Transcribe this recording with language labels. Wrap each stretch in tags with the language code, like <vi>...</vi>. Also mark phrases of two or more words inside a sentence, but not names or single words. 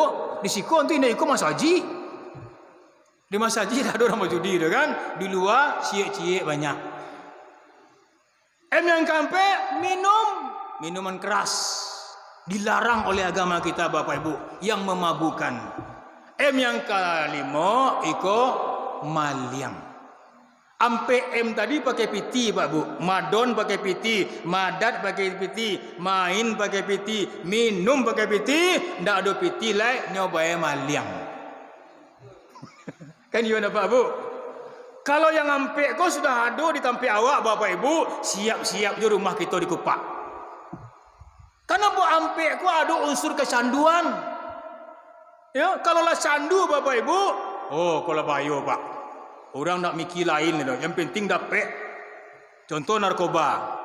<min>Di siko nanti nak ikut Mas Haji. Di Mas Haji tak ada orang berjudi, kan?</min> <id>Di luar cie-cie banyak. M yang keempat minuman keras. Dilarang oleh agama kita, Bapak Ibu, yang memabukkan. M yang kelima ikut maliang.</id> <min>Ampe M tadi pakai piti, Pak Bu. Madon pakai piti, madat pakai piti, main pakai piti, minum pakai piti, ndak ada piti lai nyobai maliang. Kan iya Pak Bu? Kalau yang ampe kau sudah ada di tampe awak, Bapak Ibu,</min> <id>siap-siap di rumah kita dikupak. Karena bu ampe kau ada unsur kecanduan.</id> <min>Ya, kalau lah candu, Bapak Ibu, oh kalau bayo, Pak. Orang nak mikir lain itu.</min> <id>Yang penting dapat. Contoh narkoba.</id>